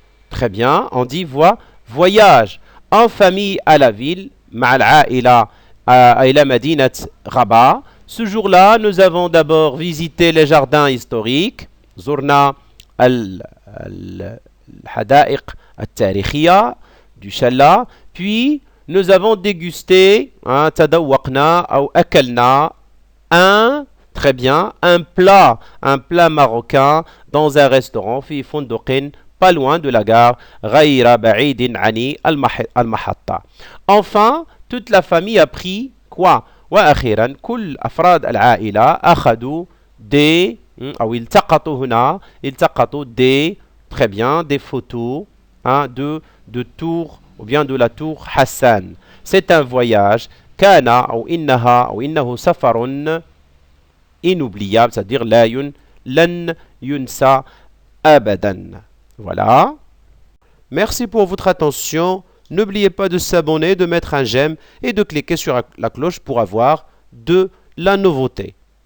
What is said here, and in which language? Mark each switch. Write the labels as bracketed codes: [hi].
[fr] Très bien, on dit voyage en famille à la ville [ar] مع العائلة إلى مدينة رباط. [fr] Ce jour-là, nous avons d'abord visité les jardins historiques. [ar] زرنا الحدائق التاريخية du Chala. [fr] Puis, nous avons dégusté, [ar] تذوقنا أو أكلنا [fr] très bien, un plat marocain dans un restaurant [ar] في فندق [fr] pas loin de la gare [ar] غير بعيد عن المحطة. [fr] Enfin, toute la famille a pris quoi? [ar] وأخيرا كل أفراد العائلة أخذوا [fr] des [ar] أو التقطوا هنا [fr] des très bien des photos de tour ou bien de la tour Hassan. C'est un voyage [ar] كان أو إنها أو إنه سفر [fr] inoubliable, c'est-à-dire [ar] لن ينسى أبدا. [fr] Voilà. Merci pour votre attention. N'oubliez pas de s'abonner, de mettre un j'aime et de cliquer sur la cloche pour avoir de la nouveauté.